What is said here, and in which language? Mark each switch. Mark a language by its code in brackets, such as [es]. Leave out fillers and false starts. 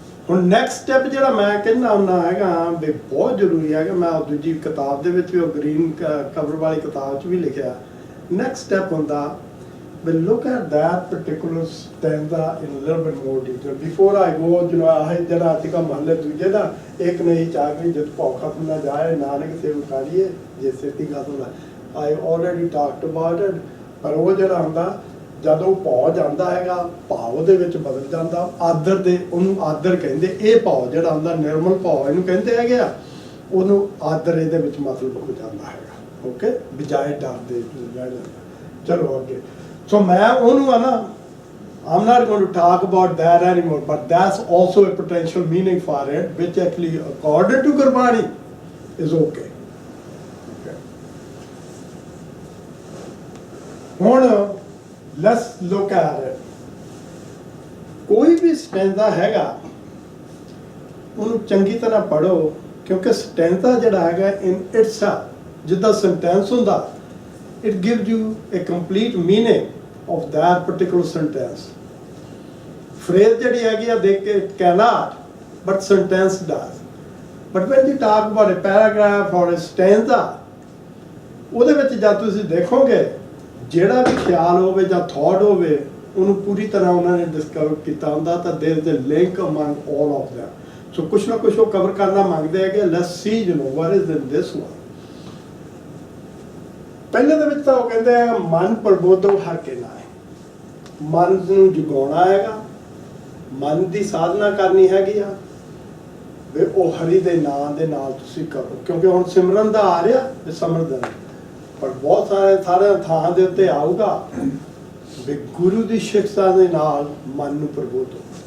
[pa] ਹੁਣ next step ਜਿਹੜਾ ਮੈਂ ਕਹਿੰਦਾ ਹੁੰਦਾ ਹੈਗਾ ਵੀ ਬਹੁਤ ਜ਼ਰੂਰੀ ਹੈਗਾ, ਮੈਂ ਉਹ ਦੂਜੀ ਕਿਤਾਬ ਦੇ ਵਿੱਚ ਵੀ, ਉਹ ਗ੍ਰੀਨ ਕਵਰ ਵਾਲੀ ਕਿਤਾਬ 'ਚ ਵੀ ਲਿਖਿਆ, ਨੈਕਸਟ ਸਟੈਪ ਹੁੰਦਾ ਵੀ [en] look at that particular stanza in a little bit more detail before I go, [pa] ਆਹ ਜਿਹੜਾ ਆਰਟੀਕਲ ਮਹੱਲੇ ਦੂਜੇ ਦਾ, ਇੱਕ ਨਹੀਂ ਚਾਹੀ ਜਦ ਭੌ ਖਤਮ ਨਾ ਜਾਏ ਨਾਨਕ ਸੇਵ ਕਰੀਏ ਜੇ ਸੇਤੀ ਖਤਮ ਨਾ, [en] I already talked about it। [pa] ਪਰ ਉਹ ਜਿਹੜਾ ਹੁੰਦਾ ਜਦੋਂ ਭੌ ਜਾਂਦਾ ਹੈਗਾ, ਭਾਵ ਦੇ ਵਿੱਚ ਬਦਲ ਜਾਂਦਾ, ਆਦਰ ਦੇ, ਉਹਨੂੰ ਆਦਰ ਕਹਿੰਦੇ। ਇਹ ਭਾਵ ਜਿਹੜਾ ਹੁੰਦਾ ਨਿਰਮਲ ਭਾਵ ਇਹਨੂੰ ਕਹਿੰਦੇ ਹੈਗੇ ਆ, ਉਹਨੂੰ ਆਦਰ ਇਹਦੇ ਵਿੱਚ ਮਤਲਬ ਹੋ ਜਾਂਦਾ ਹੈਗਾ। ਓਕੇ, ਬਜਾਏ ਡਰ ਦੇ ਰਹਿ ਜਾਂਦਾ। ਚਲੋ ਅੱਗੇ, ਸੋ ਮੈਂ ਉਹਨੂੰ ਆ ਨਾ, [en] I'm not going to talk about that anymore, but that's also a potential meaning for it, which actually according to Gurbani is okay। ਹੁਣ let's look at it। [pa] ਕੋਈ ਵੀ ਸਟੈਂਜ਼ਾ ਹੈਗਾ ਉਹਨੂੰ ਚੰਗੀ ਤਰ੍ਹਾਂ ਪੜ੍ਹੋ, ਕਿਉਂਕਿ ਸਟੈਂਜ਼ਾ ਜਿਹੜਾ ਹੈਗਾ [en] in itself [pa] ਜਿੱਦਾਂ ਸੈਂਟੈਂਸ ਹੁੰਦਾ, [en] it gives you a complete meaning of that particular sentence। phrase [pa] ਜਿਹੜੀ ਹੈਗੀ ਆ ਦੇਖ ਕੇ [en] cannot, but sentence does। but when you talk about a paragraph or a stanza, [pa] ਉਹਦੇ ਵਿੱਚ ਜਦ ਤੁਸੀਂ ਦੇਖੋਗੇ ਜਿਹੜਾ ਵੀ ਖਿਆਲ ਹੋਵੇ ਜਾਂ ਥਾਟ ਹੋਵੇ, ਉਹਨੂੰ ਪੂਰੀ ਤਰ੍ਹਾਂ ਉਹਨਾਂ ਨੇ ਡਿਸਕਵਰ ਕੀਤਾ ਹੁੰਦਾ, ਤਾਂ [en] there is a link among all of them। [pa] ਸੋ ਕੁਛ ਨਾ ਕੁਛ ਉਹ ਕਵਰ ਕਰਨਾ ਮੰਗਦੇ ਹੈਗੇ। [en] let's see what is in this one। [pa] ਪਹਿਲੇ ਦੇ ਵਿੱਚ ਤਾਂ ਉਹ ਕਹਿੰਦੇ ਆ ਮਨ ਪ੍ਰਬੋਧੋ ਹਰ ਕੇ ਨਾਏ, ਮਨ ਨੂੰ ਜਗਾਉਣਾ ਹੈਗਾ, ਮਨ ਦੀ ਸਾਧਨਾ ਕਰਨੀ ਹੈਗੀ ਆ ਵੀ ਉਹ ਹਰੀ ਦੇ ਨਾਂ ਦੇ ਨਾਲ ਤੁਸੀਂ ਕਰੋ, ਕਿਉਂਕਿ ਹੁਣ ਸਿਮਰਨ ਦਾ ਆ ਰਿਹਾ ਤੇ ਸਮਰਦਨ, ਪਰ ਬਹੁਤ ਸਾਰੇ ਥਾਂ ਦੇ ਉੱਤੇ ਆਊਗਾ ਵੀ ਗੁਰੂ ਦੀ ਸਿੱਖਿਆ ਦੇ ਨਾਲ ਮਨ ਨੂੰ ਪ੍ਰਬੋਧੋ।